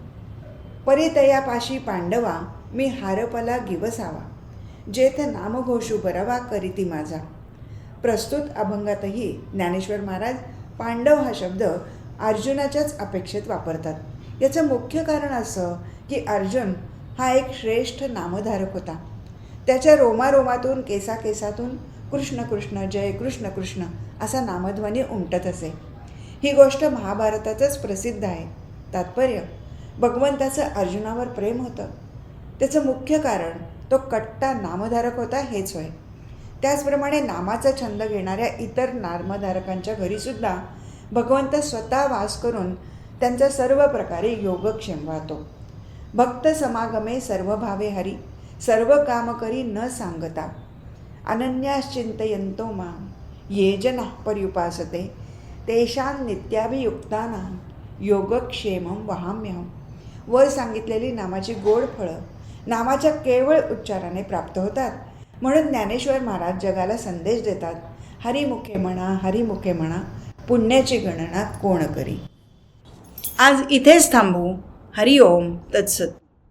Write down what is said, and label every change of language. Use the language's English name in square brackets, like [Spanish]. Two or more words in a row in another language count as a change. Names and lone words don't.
[Marathi] परितयापाशी पांडवा मी हारपला गिवसावा, जेथ नामघोषू बरवा करीती माझा. प्रस्तुत अभंगातही ज्ञानेश्वर महाराज पांडव हा शब्द अर्जुनाच्याच अपेक्षेत वापरतात. याचं मुख्य कारण असं की अर्जुन हा एक श्रेष्ठ नामधारक होता. त्याच्या रोमारोमातून केसाकेसातून कृष्ण कृष्ण जय कृष्ण कृष्ण असा नामध्वनी उमटत असे. ही गोष्ट महाभारतातच प्रसिद्ध आहे. तात्पर्य, भगवंताचं अर्जुनावर प्रेम होतं. त्याचं मुख्य कारण तो कट्टा नामधारक होता हेच होय. त्याचप्रमाणे नामाचा छंद घेणाऱ्या इतर नामधारकांच्या घरीसुद्धा भगवंत स्वतः वास करून त्यांचा सर्व प्रकारे योगक्षेम वाहतो. भक्त समागमे सर्व भावे हरी, सर्व काम करी न सांगता, [Sanskrit] अनन्याश्चिंतयंतो माम, ये जना पर्युपासते तेषां नित्याभियुक्तानां योगक्षेमं वहाम्यहं. [Marathi] वर सांगितलेली नामाची गोड फळं नामाच्या केवळ उच्चाराने प्राप्त होतात. म्हणून ज्ञानेश्वर महाराज जगाला संदेश देतात, हरिमुखे म्हणा, हरिमुखे म्हणा, पुण्याची गणना कोण करी. आज इथेच थांबू. [Sanskrit] हरिओम तत्सत.